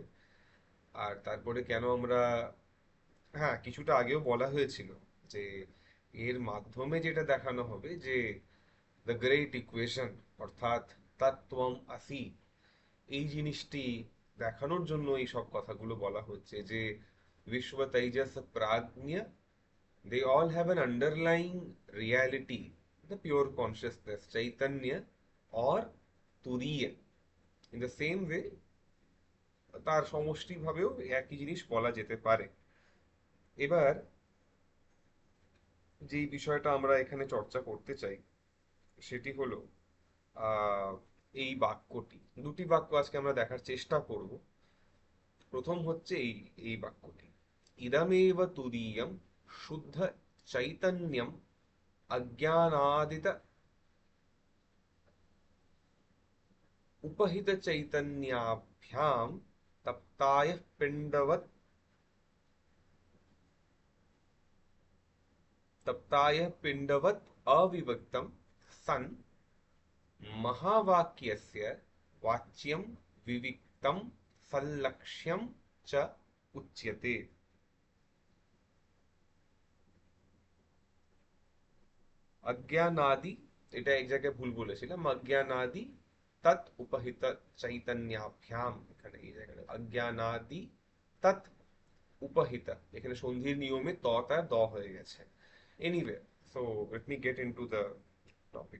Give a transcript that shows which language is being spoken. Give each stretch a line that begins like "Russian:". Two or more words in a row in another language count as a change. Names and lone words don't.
Bangla: আর তারপরে কেন আমরা, হ্যাঁ কিছুটা আগেও বলা হয়েছিল যে এর মাধ্যমে যেটা দেখানো হবে যে
English: the great equation,
Bangla: অর্থাৎ
Sanskrit: তত্ত্বম আসি,
Bangla: এই জিনিসটি দেখানোর জন্য এই সব কথাগুলো বলা হচ্ছে যে বিশ্ব, তেজস, প্রাজ্ঞ,
English: they all have an underlying reality, the pure consciousness, chaitanya or turiya. In the same way,
Bangla: তার সমষ্টি ভাবেও একই জিনিস বলা যেতে পারে। এবার যেই বিষয়টা আমরা এখানে চর্চা করতে চাই সেটি হলো আহ এই বাক্যটি, দুটি বাক্য আজকে আমরা দেখার চেষ্টা করব। প্রথম হচ্ছে এই এই বাক্যটি,
Sanskrit: ইদমেব তুরীয়ম শুদ্ধ চৈতন্যম अज्ञानादित उपहित चैतन्याभ्याम तप्ताय पिंडवत अविभक्तम सन महावाक्यस्य वाच्यम विविक्तम सल्लक्ष्यम च उच्यते। अज्ञानादि,
Bangla: এটা এক জায়গায় ভুল বলেছিলাম,
Sanskrit: অজ্ঞানাদি তৎ উপহিত চৈতন্যাভ্যাম,
Bangla: এখানে এই জায়গায়
Sanskrit: অজ্ঞানাদি তৎ উপহিত,
Bangla: এখানে সন্ধির নিয়মে ত তার দ হয়ে গেছে।
English: anyway, so let me get into the topic.